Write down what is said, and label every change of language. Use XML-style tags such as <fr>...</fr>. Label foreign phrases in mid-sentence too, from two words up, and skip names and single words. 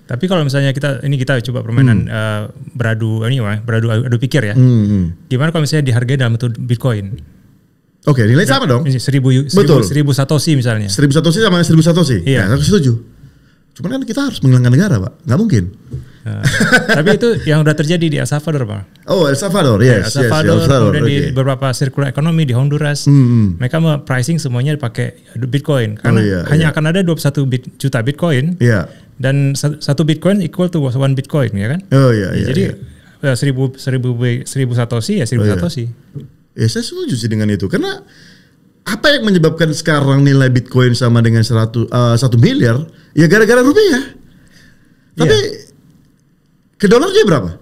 <id>Tapi kalau misalnya kita coba permainan beradu pikir ya. Gimana kalau misalnya dihargai dalam bentuk Bitcoin? Oke, nilai sama dong. 1000 Satoshi misalnya. 1000 Satoshi sama 1000 Satoshi. Iya. Ya, aku setuju. Cuman kan kita harus menghilangkan negara, Pak. Nggak mungkin. Tapi itu yang udah terjadi di El Salvador, Pak. Oh, El Salvador, yes. El Salvador, kemudian di beberapa</id> <en>circular economy</en> <id>di Honduras, mereka pricing semuanya dipakai Bitcoin. Karena hanya akan ada 21 juta Bitcoin. Iya. Dan 1 Bitcoin</id> <en>equal to</en> <id>1 Bitcoin, ya kan? Oh iya. Jadi 1000 Satoshi ya 1000 Satoshi. Ya saya setuju sih dengan itu. Karena apa yang menyebabkan sekarang nilai Bitcoin sama dengan 1 miliar? Ya gara-gara rupiah. Tapi ke dolarnya berapa?</id>